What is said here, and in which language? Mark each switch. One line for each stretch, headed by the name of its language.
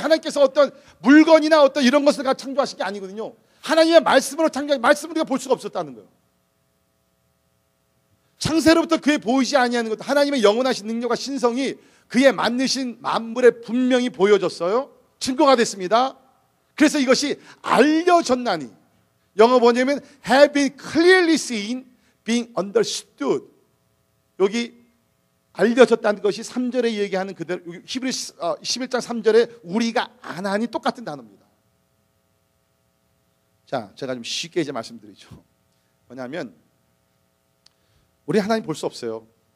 Korean: 하나님께서 어떤 물건이나 어떤 이런 것을 창조하신 게 아니거든요. 하나님의 말씀으로 창조한, 말씀을 우리가 볼 수가 없었다는 거예요. 창세로부터 그의 보이지 아니하는 것, 하나님의 영원하신 능력과 신성이 그의 만드신 만물에 분명히 보여졌어요. 증거가 됐습니다. 그래서 이것이 알려졌나니, 영어 번역은
English: have been clearly seen, being understood.
Korean: 여기 알려졌다는 것이 3절에 얘기하는 그대로, 히브리 11장 3절에 우리가 아나니 똑같은 단어입니다. 자, 제가 좀 쉽게 이제 말씀드리죠. 뭐냐면, 우리 하나님 볼 수 없어요.